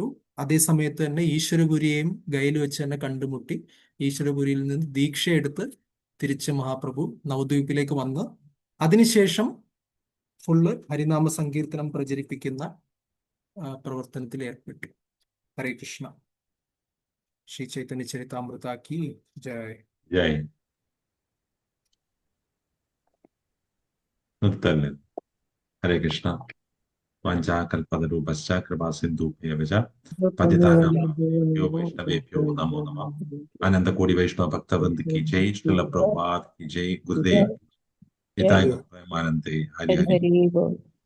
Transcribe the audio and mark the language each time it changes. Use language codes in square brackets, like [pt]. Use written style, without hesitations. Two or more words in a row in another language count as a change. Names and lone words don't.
[ml] അതേ സമയത്ത് തന്നെ ഈശ്വരപുരിയെയും ഗയയിൽ വെച്ച് തന്നെ കണ്ടുമുട്ടി ഈശ്വരപുരിയിൽ നിന്ന് ദീക്ഷയെടുത്ത് തിരിച്ച് മഹാപ്രഭു നവദ്വീപിലേക്ക് വന്ന് അതിനുശേഷം ഫുള്ള് ഹരിനാമ സങ്കീർത്തനം പ്രചരിപ്പിക്കുന്ന പ്രവർത്തനത്തിൽ ഏർപ്പെട്ടു. [sa] ഹരേ കൃഷ്ണ. [hi] श्री चैतन्य चरितामृत की जय. [ml] ജയ്. നിർത്തല്ലേ. [sa] ഹരേ കൃഷ്ണ. വഞ്ചാകൽപതരൂപശ്ച കൃപാ സിന്ധുഭ്യവച പതിതാനാം പാവനേഭ്യോ വൈഷ്ണവേഭ്യോ നമോ നമഃ. അനന്തകോടി വൈഷ്ണവ ഭക്തവൃന്ദ [hi] की जय. श्रील प्रभुपाद की जय. गुरुदेव हिताय प्रेमानंदे. हरि हरि.